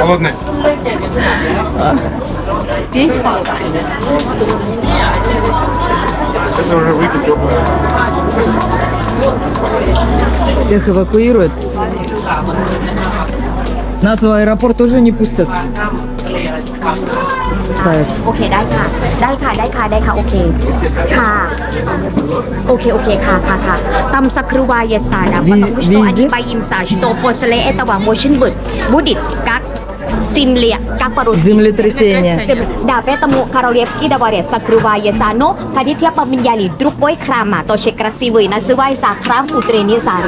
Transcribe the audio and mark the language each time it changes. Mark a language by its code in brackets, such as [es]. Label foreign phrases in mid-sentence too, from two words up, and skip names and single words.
[ru] Холодный. Это уже выпить теплое. Всех эвакуируют. Нас в аэропорт тоже не пустят. Так. [th] โอเคได้ค่ะโอเคค่ะ [ru] там закрывается да потому что они боимся что после этого может быть будет как Земля, как по-русски? Землетрясение. Да, поэтому Королевский дворец закрывается, но хотите поменяли другой храм, тоже красивый, называется храм утренней зари.